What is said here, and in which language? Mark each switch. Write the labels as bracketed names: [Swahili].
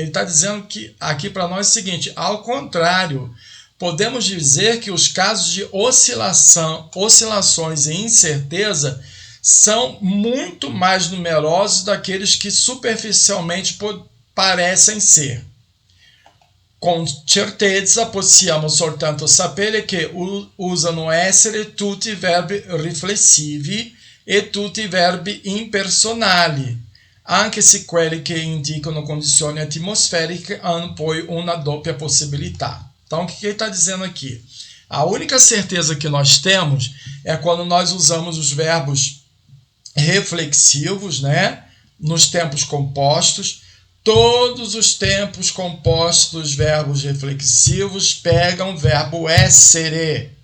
[Portuguese] Ele está dizendo que aqui para nós é o seguinte, ao contrário, podemos dizer que os casos de oscilações e incerteza são muito mais numerosos daqueles que superficialmente parecem ser. Com certeza [Italian] possiamo soltanto sapere che usano essere tutti i verbi riflessivi e tutti i verbi impersonali, anche se quelli che indicano condizioni atmosferiche hanno poi una doppia possibilità. [Portuguese] Então, o que ele está dizendo aqui? A única certeza que nós temos é quando nós usamos os verbos reflexivos, né, nos tempos compostos. Todos os tempos compostos dos verbos reflexivos pegam o verbo essere.